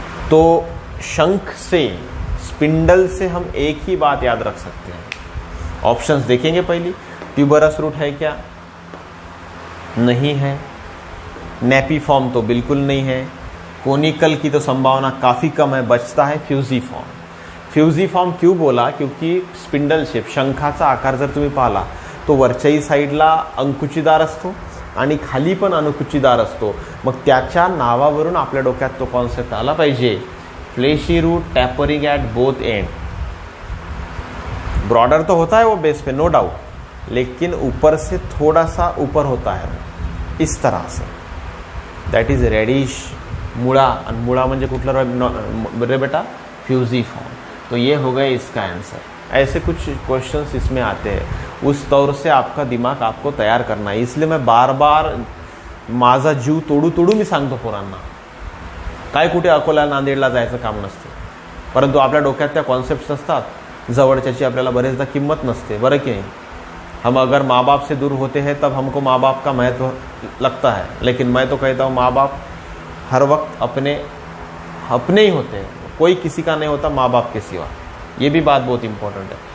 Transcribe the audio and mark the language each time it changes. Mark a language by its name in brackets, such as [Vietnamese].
[Hindi] तो शंख से, स्पिंडल से हम एक ही बात याद रख सकते हैं. ऑप्शंस देखेंगे पहली. ट्यूबरस रूट है क्या? नहीं है. नेपी फॉर्म तो बिल्कुल नहीं है. कोनिकल की तो संभावना काफ़ी कम है, बचता है फ्यूजीफॉर्म. फ्यूजीफॉर्म क्यों बोला? [Marathi] क्योंकि स्पिंडल शेप, शंखाचा आकार जर तुम्ही पाहिला तो वरच्याही साईडला अंकुचीदार असतो आणि खाली पण अनुकुचीदार असतो. मग त्याच्या नावावरून आपल्या डोक्यात तो कॉन्सेप्ट आला पाहिजे. [English] Fleshy root tapering at both end. [Hindi] Broader तो होता है वो बेस पे, नो डाउट, लेकिन ऊपर से थोड़ा सा ऊपर होता है इस तरह से. [English] that is radish [Marathi] मुड़ा. और मुड़ा म्हणजे कुठला रे बेटा? फ्यूजीफॉर्म. [Hindi] तो ये हो गए इसका आंसर. ऐसे कुछ क्वेश्चंस इसमें आते हैं. उस तौर से आपका दिमाग आपको तयार करना है. इसलिए मैं बार बार [Marathi] माझा जीव तोडू तोडू मी सांगतो पोरांना. काय कुठे अकोला नांदेडला जायचं काम नसते, परंतु आपल्या डोक्यात त्या कॉन्सेप्ट्स असतात. जवळच्याची आपल्याला बरेचदा किंमत नसते, बरं की नहीं? [Hindi] हम अगर माँ बाप से दूर होते हैं तब हमको माँ बाप का महत्व लगता है, लेकिन मैं तो कहता हूँ माँ बाप हर वक्त अपने ही होते हैं. कोई किसी का नहीं होता माँ बाप के सिवा. ये भी बात बहुत इंपॉर्टेंट है.